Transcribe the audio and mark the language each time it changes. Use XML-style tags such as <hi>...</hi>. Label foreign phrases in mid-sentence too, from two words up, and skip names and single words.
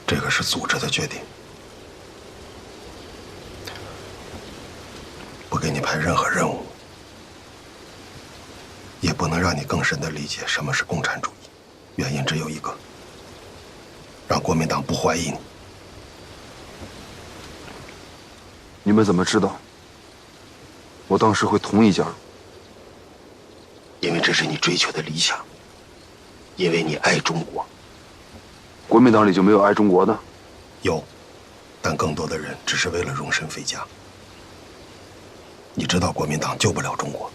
<zh>這個是組織的決定，不给你派任何任務，也不能让你更深地理解什麼是共產主義。原因只有一个，让国民党不懷疑你。你們怎麼知道我當時會同意加入？因為這是你追求的理想，因為你愛中國。國民黨裡就沒有愛中國的？有，但更多的人只是為了榮身廢家。你知道國民黨救不了中國，</zh>